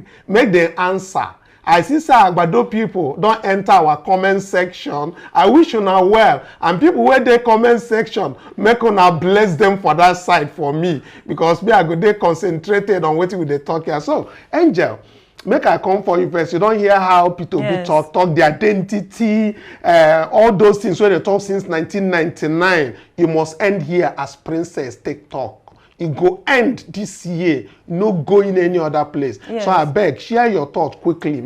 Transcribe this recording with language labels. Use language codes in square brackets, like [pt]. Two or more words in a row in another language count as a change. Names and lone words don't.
[pcm] Make them answer. I see say Agbado people don't enter our comment section. I wish una well. And people where they comment section, make una bless them for that side for me. Because me I go dey concentrated on what we dey talk here. So, Angel, make I come for you first. You don't hear how P2B talk the identity, all those things where they talk since 1999. You must end here as Princess take talk. It go end this year, no go in any other place. Yes. So I beg, share your thoughts quickly.